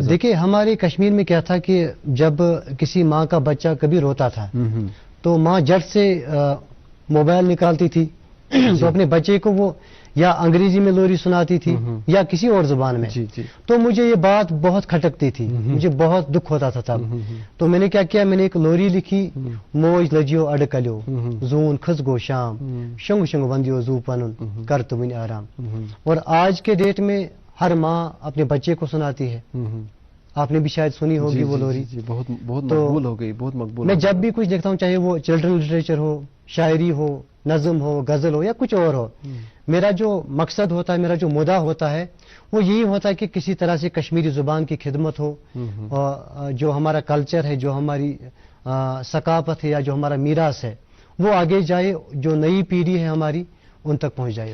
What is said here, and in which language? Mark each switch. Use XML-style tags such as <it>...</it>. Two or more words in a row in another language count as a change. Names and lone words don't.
<ur>دیکھیے، ہمارے کشمیر میں کیا تھا کہ جب کسی ماں کا بچہ کبھی روتا تھا تو ماں جٹ سے موبائل نکالتی تھی تو اپنے بچے کو وہ یا انگریزی میں لوری سناتی تھی یا کسی اور زبان میں۔ تو مجھے یہ بات بہت کھٹکتی تھی، مجھے بہت دکھ ہوتا تھا تب۔ تو میں نے کیا کیا، میں نے ایک لوری لکھی،</ur> <ks>موج لجیو اڑکلیو زون کھس گو شام، شنگ شنگ بندیو زو پنن کر تو ون آرام۔</ks> <ur>اور آج کے ڈیٹ میں ہر ماں اپنے بچے کو سناتی ہے، آپ نے بھی شاید سنی ہوگی وہ لوری۔ بہت مقبول ہو گئی، بہت مقبول۔ میں جب بھی کچھ دیکھتا ہوں، چاہے وہ</ur> <en>children literature</en> <ur>ہو، شاعری ہو، نظم ہو، غزل ہو یا کچھ اور ہو، میرا جو مقصد ہوتا ہے، میرا جو مدعا ہوتا ہے وہ یہی ہوتا ہے کہ کسی طرح سے کشمیری زبان کی خدمت ہو، اور جو ہمارا کلچر ہے، جو ہماری ثقافت ہے یا جو ہمارا میراث ہے وہ آگے جائے، جو نئی پیڑھی ہے ہماری ان تک پہنچ جائے۔</ur>